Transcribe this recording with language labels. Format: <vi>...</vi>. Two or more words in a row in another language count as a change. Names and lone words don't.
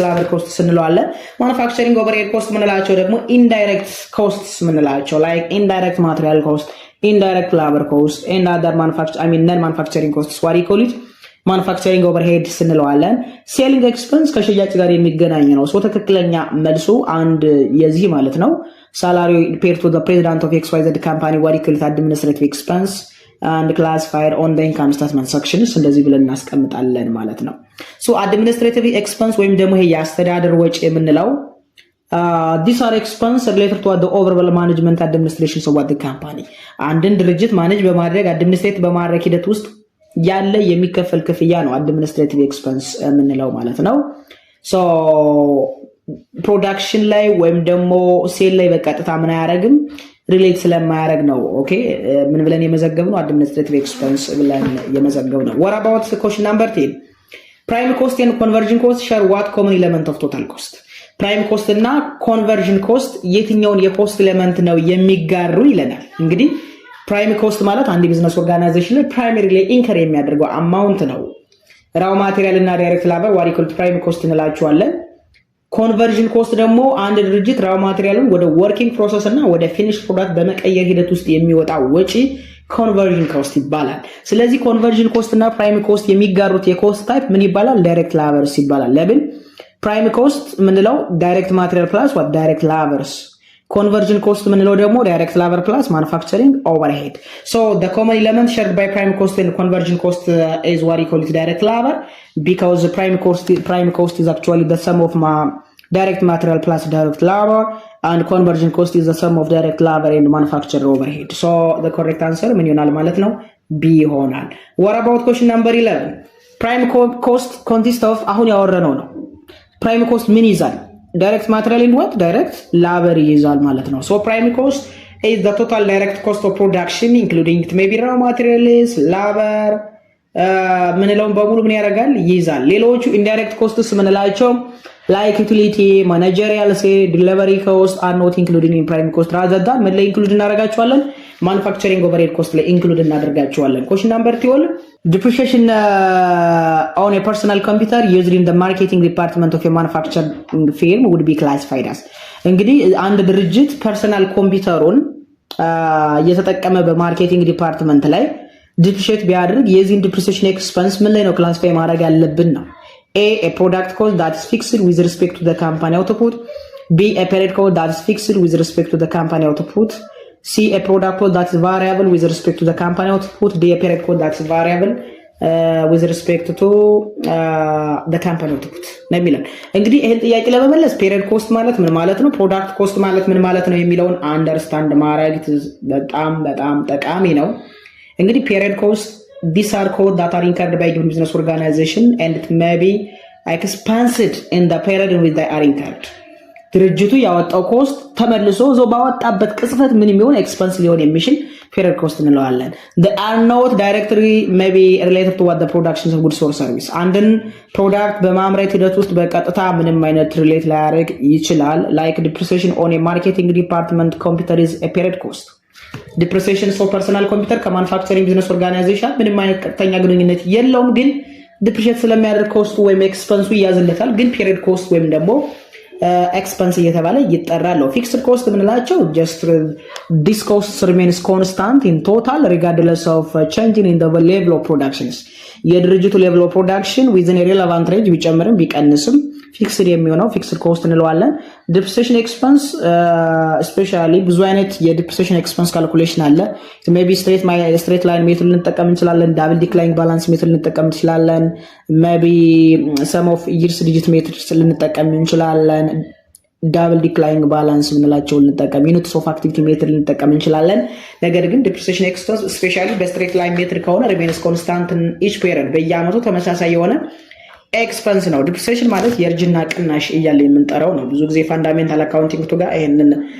<en>labor cost እንለዋለን። manufacturing overhead cost</en> <am>ምንላቸው ደግሞ</am> <en>indirect costs ምንላቸው like indirect material cost, indirect labor cost and other non manufacturing costs what you call it manufacturing overhead</en> <am>እንለዋለን።</am> <en>selling expense</en> <am>ከሽያጭ ጋር የሚገናኝ ነው። ሶ ትክክለኛ መልሱ አንድ የዚህ ማለት ነው።</am> <en>salary paid to the president of XYZ company what you call it administrative expense and classified on the income statement sections</en> <am>እንደዚህ ብለን እናስቀምጣለን ማለት ነው።</am> <en>so administrative expense</en> <am>ወይም ደግሞ ይሄ የአስተዳደር ወጪ የምንለው</am> <en>these are expense related to the overall management administration of the company</en> <am>አንድን ድርጅት ማኔጅ በማድረግ አድሚኒስትሬት በማድረግ ሂደት ውስጥ ያለ የሚከፈል ክፍያ ነው</am> <en>administrative expense</en> <am>የምንለው ማለት ነው።</am> <en>so</en> <am>ፕሮዳክሽን ላይ ወይም ደግሞ ሴል ላይ በቀጥታ ምን አያረግም ሪሌት ስለማያረግ ነው። ኦኬ ምን ብለን የመዘገብነው</am> <en>administrative expense</en> <am>ብለን የመዘገብነው።</am> <en>what about question number 10 prime cost and conversion cost share what common element of total cost prime cost እና conversion cost</en> <am>የትኛውን የኮስት ኤሌመንት ነው የሚጋሩ ይለናል። እንግዲህ</am> <en>prime cost</en> <am>ማለት አንድ</am> <en>business organization</en> <am>ላይ</am> <en>primarily incur</en> <am>የሚያደርገው አማውንት ነው።</am> <en>raw material</en> <am>እና</am> <en>direct labor what equal prime cost</en> <am>እንላቸዋለን።</am> <en>conversion cost</en> <am>ደግሞ አንድ ድርጅት ራው ማቴሪያሉን ወደ</am> <en>working process</en> <am>እና ወደ</am> <en>finish product</en> <am>በመቀየር ሂደት ውስጥ የሚወጣ ወጪ</am> <en>conversion cost</en> <am>ይባላል። ስለዚህ</am> <en>conversion cost</en> <am>እና</am> <en>prime cost</en> <am>የሚጋሩት የኮስት ታይፕ ምን ይባላል?</am> <en>direct labors</en> <am>ይባላል። ለምን?</am> <en>prime cost ምንለው direct material plus what direct labors, conversion cost</en> <am>ምንለው ደግሞ</am> <en>direct labor plus manufacturing overhead። so the common element shared by prime cost and conversion cost is what you call it direct labor because the prime cost is actually the sum of direct material plus direct labor and conversion cost is the sum of direct labor and manufacturer overhead. so the correct answer</en> <am>ምን ይሆናል ማለት ነው? B ይሆናል።</am> <en>what about question number 11 prime cost consists of</en> <am>አሁን ያወራነው ነው።</am> <en>prime cost</en> <am>ምን ይዛል?</am> <en>direct material and what direct labor</en> <am>ይይዛል ማለት ነው።</am> <en>so prime cost is the total direct cost of production including it may be raw materials labor</en> <am>ምንለውን በሙሉ ምን ያደርጋል? ይይዛል። ሌሎቹ</am> <en>indirect costs ምንላቸው like utility managerial say delivery cost are not included in prime cost rather than</en> <am>ምን ላይ include እናደርጋቸዋለን?</am> <en>manufacturing overhead cost</en> <am>ላይ include እናደርጋቸዋለን።</am> <en>question number 12 depreciation on a personal computer used in the marketing department of a manufacturing firm would be classified as</en> <am>እንግዲህ አንድ ድርጅት ፐርሰናል ኮምፒውተሩን እየተጠቀመ በማርኬቲንግ ዲፓርትመንት ላይ ዲፕሪሺየት ቢያደርግ የዚህን ዲፕሪሺየሽን ኤክስፐንስ ምን ላይ ነው ክላሲፋይ ማድረግ ያለብን ነው?</am> <en>A product cost that is fixed with respect to the company output. B a period cost that is fixed with respect to the company output. C a product cost that is variable with respect to the company output. D a period cost that is variable with respect to the company output</en> <am>ነው የሚለው። እንግዲህ ይሄን ጥያቄ ለመመለስ ፔሪድ ኮስት ማለት ምን ማለት ነው፣ ፕሮዳክት ኮስት ማለት ምን ማለት ነው የሚለውን አንደርስታንድ ማድረግ በጣም ጠቃሚ ነው። እንግዲህ</am> <en>period cost these are costs that are incurred by given business organization and it may be expensed in the period in which they are incurred.</en> <am>ድርጅቱ ያወጣው ኮስት ተመልሶ ዞ ባወጣበት ቅጽበት ምን የሚሆን ኤክስፐንስ ሊሆን የሚችል</am> <en>period cost</en> <am>እንለዋለን።</am> <en>they are not directly maybe related to what the production of goods or service</en> <am>አንድን ፕሮዳክት በማምረት ሂደት ውስጥ በቀጥታ ምንም አይነት ሪሌት ላያደርግ ይችላል።</am> <en>like depreciation on a marketing department computer is a period cost. depreciation so personal computer</en> <am>ከማኑፋክቸሪንግ</am> <en>business organization</en> <am>ምንም አይነት ቀጥተኛ ግንኙነት የለውም፣ ግን ዲፕሪሺየት ስለሚያደርግ ኮስቱ ወይም ኤክስፐንሱ ይያዝለታል። ግን</am> <en>period cost</en> <am>ወይም ደግሞ ኤክስፐንስ እየተባለ ይጠራል።</am> <en>fixed cost</en> <am>ምንላቸው</am> <en>just this cost remains constant in total regardless of changing in the level of productions</en> <am>የድርጅቱ</am> <en>level of production within a relevant range</en> <am>ቢጨምርም ቢቀንስም ፊክስድ የሚሆነው</am> <en>fixed cost</en> <am>እንለዋለን።</am> <en>depreciation expense ስፔሻሊ</en> <am>ብዙ አይነት</am> <en>depreciation expense calculation አለ። maybe straight line method</en> <am>ልንጠቀም እንችላለን።</am> <en>double decline balance method</en> <am>ልንጠቀም እንችላለን።</am> <en>maybe sum of years digit method</en> <am>ልንጠቀም እንችላለን።</am> <en>double decline balance</en> <am>ምንላቸው ልንጠቀም፣</am> <en>units of activity method</en> <am>ልንጠቀም እንችላለን። ነገር ግን</am> <en>depreciation expense specially straight line method</en> <am>ከሆነ</am> <en>remains constant each period</en> <am>በየአመቱ ተመሳሳይ የሆነ ኤክስፐንስ ነው። ዲፕሪሲዬሽን ማለት የእርጅና ቅናሽ እያለ የምንጠራው ነው። ብዙ ጊዜ</am> <en>fundamental accounting</en> <am>ጋር ይሄንን</am>